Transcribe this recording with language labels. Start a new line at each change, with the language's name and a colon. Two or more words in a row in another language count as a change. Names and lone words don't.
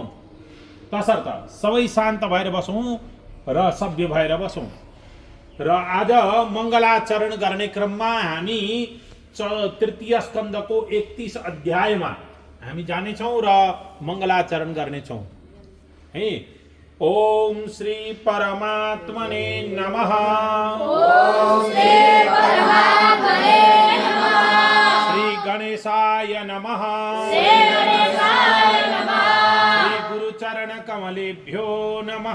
Nepali: तसर्थ सबै शान्त भएर बसौँ र सभ्य भएर बसौँ र आज मङ्गलाचरण गर्ने क्रममा हामी तृतीय स्कन्धको 31 अध्यायमा हामी जानेछौँ र मङ्गलाचरण गर्नेछौँ है।
Sanskrit: ओम श्री परमात्मने नमः। ओम श्री परमात्मने नमः। श्री गणेशाय नमः। श्री गणेशाय नमः। श्री गुरुचरण कमलेभ्यो नमः।